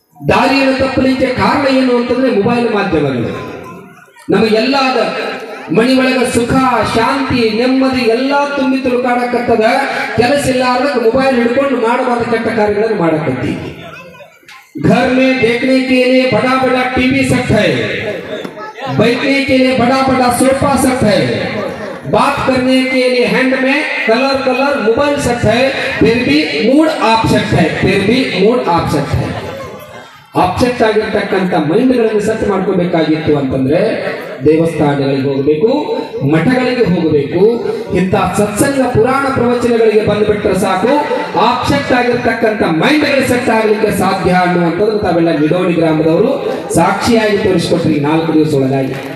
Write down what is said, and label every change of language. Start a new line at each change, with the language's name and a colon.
Kannada: ದಾರಿಯನ್ನು ತಪ್ಪಲಿಕ್ಕೆ ಕಾರಣ ಏನು ಅಂತಂದ್ರೆ ಮೊಬೈಲ್ ಮಾಧ್ಯಮಗಳು. ನಮಗೆಲ್ಲಾದ ಮನಿ ಒಳಗ ಸುಖ ಶಾಂತಿ ನೆಮ್ಮದಿ ಎಲ್ಲ ತುಂಬಿ ತುಳುಕಾಡಕತ್ತದ. ಕೆಲಸ ಇಲ್ಲಾರ್ದಾಗ ಮೊಬೈಲ್ ಹಿಡ್ಕೊಂಡು ಮಾಡಬಾರ್ದ ಕೆಟ್ಟ ಕಾರ್ಯಗಳನ್ನು ಮಾಡಕತ್ತಿ.
Hindi: घर में देखने के लिए बड़ा बड़ा टीवी सेट है, बैठने के लिए बड़ा बड़ा सोफा सेट है, बात करने के लिए हैंड में कलर कलर मोबाइल सेट है, फिर भी मूड ऑफ सेट है, फिर भी मूड ऑफ सेट है.
Kannada: ಆಬ್ಸೆಕ್ಟ್ ಆಗಿರ್ತಕ್ಕಂಥ ಮೈಂಡ್ಗಳನ್ನು ಸೆಟ್ ಮಾಡ್ಕೋಬೇಕಾಗಿತ್ತು ಅಂತಂದ್ರೆ ದೇವಸ್ಥಾನಗಳಿಗೆ ಹೋಗಬೇಕು, ಮಠಗಳಿಗೆ ಹೋಗಬೇಕು, ಇಂಥ ಸತ್ಸಂಗ ಪುರಾಣ ಪ್ರವಚನಗಳಿಗೆ ಬಂದುಬಿಟ್ರೆ ಸಾಕು ಆಬ್ಸೆಕ್ಟ್ ಆಗಿರ್ತಕ್ಕಂಥ ಮೈಂಡ್ಗಳು ಸೆಟ್ ಆಗಲಿಕ್ಕೆ ಸಾಧ್ಯ ಅನ್ನುವಂಥದ್ದು ತಾವೆಲ್ಲ ನಿಡೋಣಿ ಗ್ರಾಮದವರು ಸಾಕ್ಷಿಯಾಗಿ ತೋರಿಸ್ಕೊಟ್ರಿ 4 ದಿವಸ ಒಳಗಾಗಿ.